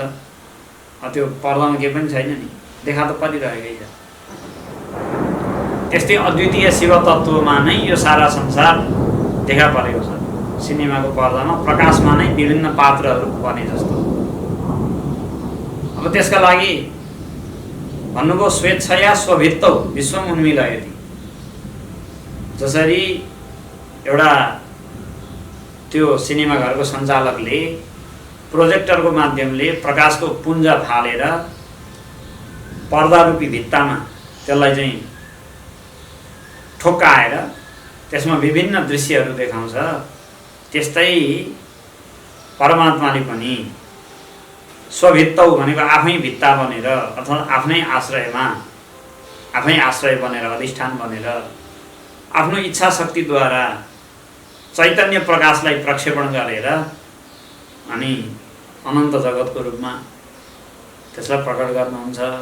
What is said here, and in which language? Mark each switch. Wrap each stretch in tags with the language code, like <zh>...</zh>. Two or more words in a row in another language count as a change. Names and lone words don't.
<ne>त्यो पर्दामा केही पनि छैन नि, देखा त परिरहेकै छ। त्यस्तै अद्वितीय शिव तत्त्वमा नै यो सारा संसार देखा परेको छ। सिनेमाको पर्दामा प्रकाशमा नै विभिन्न पात्रहरू बने जस्तो। अब त्यसका लागि भन्नुभयो</ne> <sa>स्वेच्छया स्वभित्तौ विश्वम उन्मीलयति।</sa> <ne>जसरी एउटा त्यो सिनेमा घरको सञ्चालकले प्रोजेक्टरको माध्यमले प्रकाशको पुञ्ज फालेर पर्दा रूपी भित्तामा त्यसलाई चाहिँ ठोक्काएर त्यसमा विभिन्न दृश्यहरू देखाउँछ, त्यस्तै परमात्माले पनि स्वभित्तौ भनेको आफै भित्ता बनेर अथवा आफ्नै आश्रयमा, आफै आश्रय बनेर, अधिष्ठान बनेर आफ्नो इच्छा शक्तिद्वारा चैतन्य प्रकाशलाई प्रक्षेपण गरेर अनि अनन्त जगतको रूपमा त्यसलाई प्रकट गर्नुहुन्छ।</ne>